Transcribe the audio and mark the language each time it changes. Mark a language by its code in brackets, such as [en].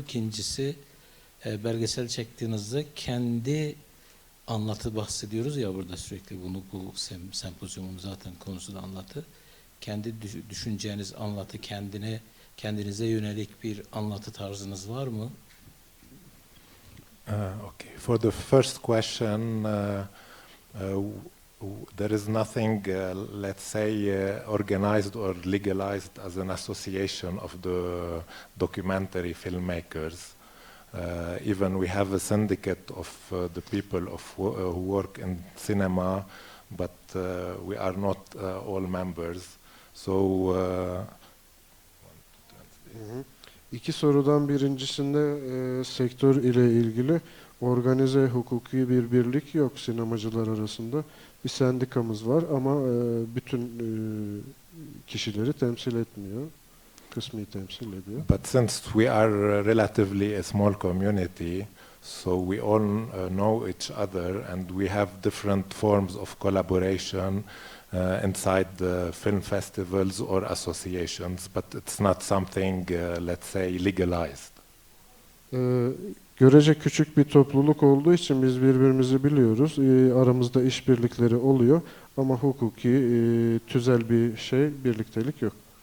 [tr] İkincisi belgesel çektiğinizde kendi anlatı bahsediyoruz ya burada sürekli bunu bu sempozyumun zaten konusu da anlatı. Kendi düşüneceğiniz anlatı kendinize yönelik bir anlatı tarzınız var mı? [en] Okay. For the first question, there is nothing, let's say, organized or legalized as an association of the documentary filmmakers. Even we have a syndicate of the people who work in cinema, but we are not all members. So, [tr] İki sorudan birincisinde sektör ile ilgili organize hukuki bir birlik yok sinemacılar arasında. Bir sendikamız var ama bütün kişileri temsil etmiyor. Kısmi temsil ediyor. [en] but since we are relatively a small community, so we all know each other and we have different forms of collaboration inside the film festivals or associations, but it's not something, let's say, legalized. [tr] Görece küçük bir topluluk olduğu için biz birbirimizi biliyoruz. Aramızda işbirlikleri oluyor ama hukuki tüzel bir birliktelik yok.